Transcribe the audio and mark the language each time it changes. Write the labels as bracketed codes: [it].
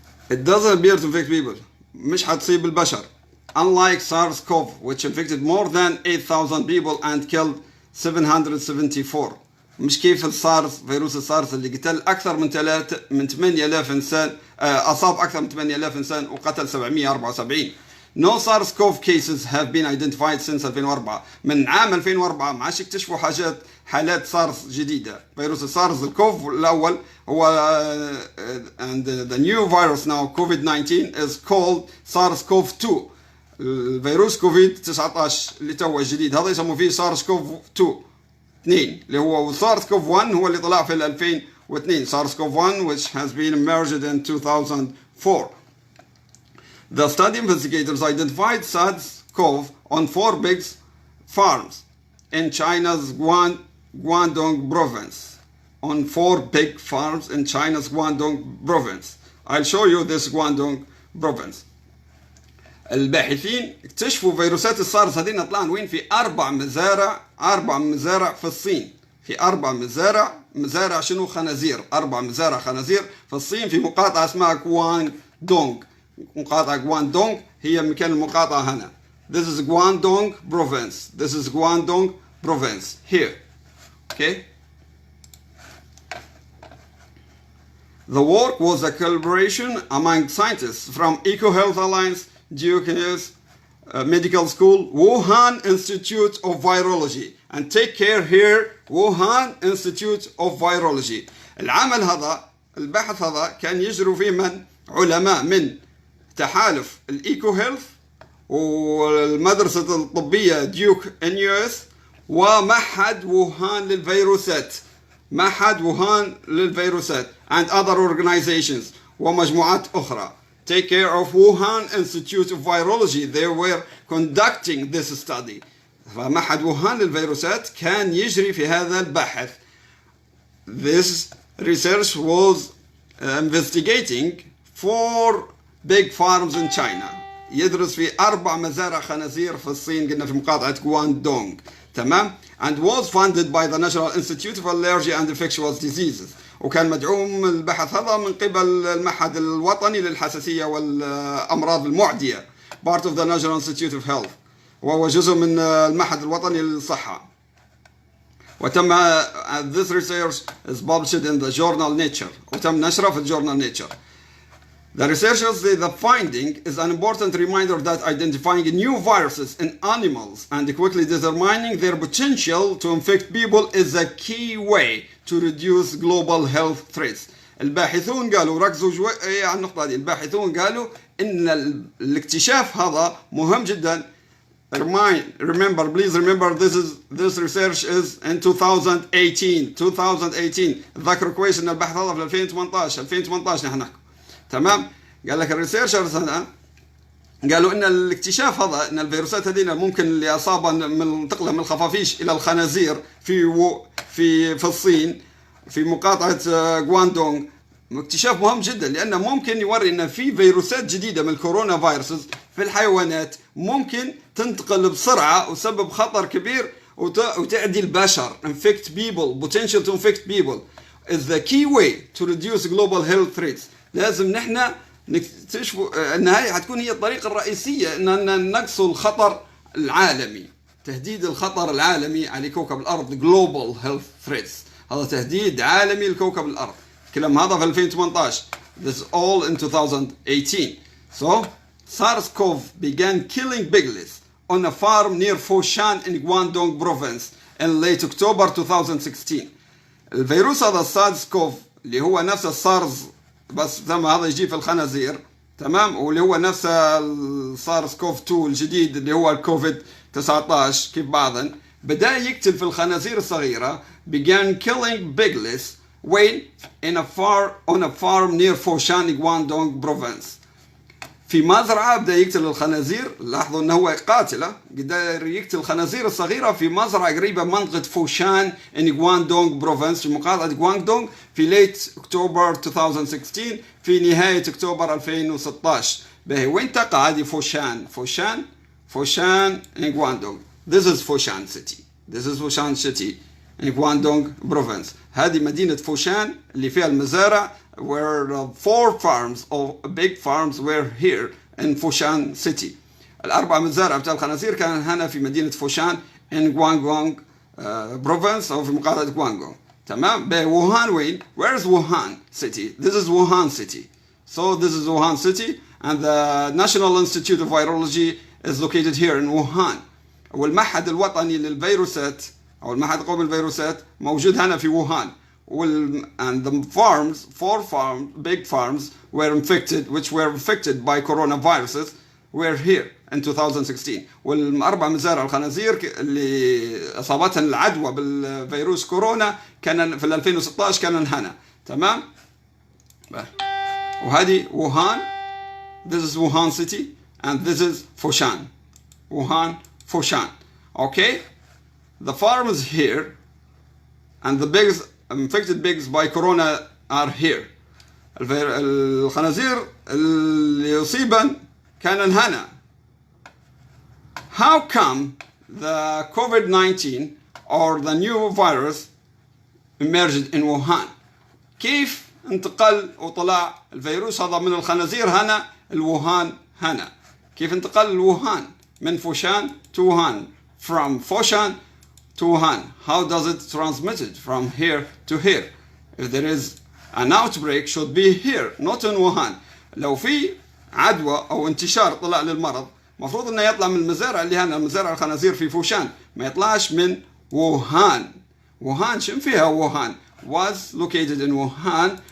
[en] It doesn't appear to infect people. [ar] مش هتصيب البشر. [en] Unlike SARS-CoV, which infected more than 8,000 people and killed 774. [ar] مش كيف السارس، فيروس السارس اللي قتل أكثر من 8,000 إنسان، أصاب أكثر من 8,000 إنسان وقتل 774. [en] No SARS-CoV cases have been identified since 2004. [ar] من عام 2004 ما عادش اكتشفوا حالات سارس جديدة. فيروس السارس الكوف الأول هو [en] and the new virus now COVID-19 is called SARS-CoV-2. [ar] الفيروس كوفيد 19 اللي تو الجديد هذا يسموه فيه SARS-CoV-2 2 اللي هو SARS-CoV-1 هو اللي طلع في 2002 [en] SARS-CoV-1 which has been emerged in 2004. The study investigators identified SARS-CoV on 4 big farms in China's Guangdong province. On 4 big farms in China's Guangdong province. I'll show you this Guangdong province. [ar] الباحثين اكتشفوا فيروسات السارس هذين طلعن وين؟ في 4 مزارع في الصين. في 4 مزارع شنو؟ خنازير. 4 مزارع خنازير في الصين في مقاطعة اسمها غواندونغ. مقاطعة غواندونغ هي مكان المقاطعة هنا. [en] This is Guangdong province. This is Guangdong province here. Okay. The work was a collaboration among scientists from EcoHealth Alliance, Duke Medical School, Wuhan Institute of Virology, and take care here, Wuhan Institute of Virology. [ar] العمل هذا، البحث هذا كان يجروا فيه من علماء من تحالف الإيكو هيلث والمدرسة الطبية ديوك NUS ومعهد ووهان للفيروسات. معهد ووهان للفيروسات [en] and other organizations [ar] ومجموعات أخرى. [en] Take care of Wuhan Institute of Virology. They were conducting this study. [ar] فمعهد ووهان للفيروسات كان يجري في هذا البحث. [en] This research was investigating 4 big farms in China. [ar] يدرس في 4 مزارع خنازير في الصين، قلنا في مقاطعة غواندونغ. تمام؟ [en] and was funded by the National Institute of Allergy and Infectious Diseases. [ar] وكان مدعوم البحث هذا من قبل المعهد الوطني للحساسية والأمراض المعدية. [en] part of the National Institute of Health. [ar] وهو جزء من المعهد الوطني للصحة. وتم [en] this research is published in the journal Nature. [ar] وتم نشره في الجورنال Nature. [en] The researchers say the finding is an important reminder that identifying new viruses in animals and quickly determining their potential to infect people is a key way to reduce global health threats. [ar] الباحثون قالوا ركزوا على النقطة دي. الباحثون قالوا إن الاكتشاف هذا مهم جدا. [en] Remember, please remember this research is in 2018. 2018. [ar] ذكروا كويس إن البحث هذا في 2018 نحن نحكي. تمام؟ قال لك الريسيرشرز هنا قالوا ان الاكتشاف هذا ان الفيروسات هذه ممكن اللي اصابها من تقلها من الخفافيش الى الخنازير في الصين في مقاطعه غواندونغ اكتشاف مهم جدا، لانه ممكن يوري ان في فيروسات جديده من الكورونا فيروسز في الحيوانات ممكن تنتقل بسرعه وتسبب خطر كبير وتعدي البشر. [en] infect people, potential to infect people is the key way to reduce global health threats. [ar] لازم نحن نكتشفوا ان هاي حتكون هي الطريقه الرئيسيه ان نقصوا الخطر العالمي، تهديد الخطر العالمي على كوكب الارض. [en] global health threats [ar] هذا تهديد عالمي لكوكب الارض. الكلام هذا في 2018. [en] This is all in 2018. So SARS-CoV began killing piglets on a farm near Foshan in Guangdong province in late October 2016. [ar] الفيروس هذا SARS-CoV اللي هو نفس السارز بس زي هذا يجي في الخنازير، تمام، واللي هو نفس SARS-CoV-2 الجديد اللي هو الكوفيد 19 كيف بعضا بدأ يقتل في الخنازير الصغيرة. [en] began killing piglets when on a farm near Foshan, Guangdong province. [ar] في مزرعة بدأ يقتل الخنازير. لاحظوا أنه هو قاتلة، قدر يقتل الخنازير الصغيرة في مزرعة قريبة من منطقة فوشان [en] in Guangdong province [ar] في محافظة Guangdong في late أكتوبر 2016 في نهاية أكتوبر 2016. به وين تقع هذه فوشان؟ فوشان [en] in Guangdong. This is Foshan city. This is Foshan city in Guangdong province. [ar] هذه مدينة فوشان اللي فيها المزارع [en] where 4 farms or big farms were here in Foshan city. [ar] الأربع مزارع بتاع الخنازير كان هنا في مدينة فوشان [en] in Guangdong province [ar] أو في محافظة Guangdong. تمام. بوهان وين؟ [en] Where is Wuhan city? This is Wuhan city. So this is Wuhan city and the National Institute of Virology is located here in Wuhan. [ar] والمعهد الوطني للفيروسات أو المعهد القومي للفيروسات موجود هنا في ووهان. [en] And the farms, 4 farms, big farms were infected, which were infected by coronaviruses, were here in 2016. [ar] والأربع مزارع الخنازير اللي أصابتها العدوى بالفيروس كورونا كان في 2016 كان هنا. تمام. وهذه ووهان. [en] This is Wuhan city and this is Foshan. Wuhan, Foshan. Okay. The farms here and the pigs, infected pigs by corona are here. [ar] الخنازير اللي يصيبن كان هنا. [en] How come the COVID-19 or the new virus emerged in Wuhan? [ar] كيف انتقل وطلع الفيروس هذا من الخنازير هنا الووهان هنا؟ كيف انتقل الووهان من فوشان [en] to Wuhan? From Foshan to Wuhan. How does it transmitted from here to here? If there is an outbreak should be here, not in Wuhan. [ar] لو في عدوى أو انتشار طلع للمرض مفروض إنه يطلع من المزارع اللي هنا مزارع الخنازير في فوشان، ما يطلعش من ووهان. ووهان شن فيها ووهان؟ [en] Was located in Wuhan.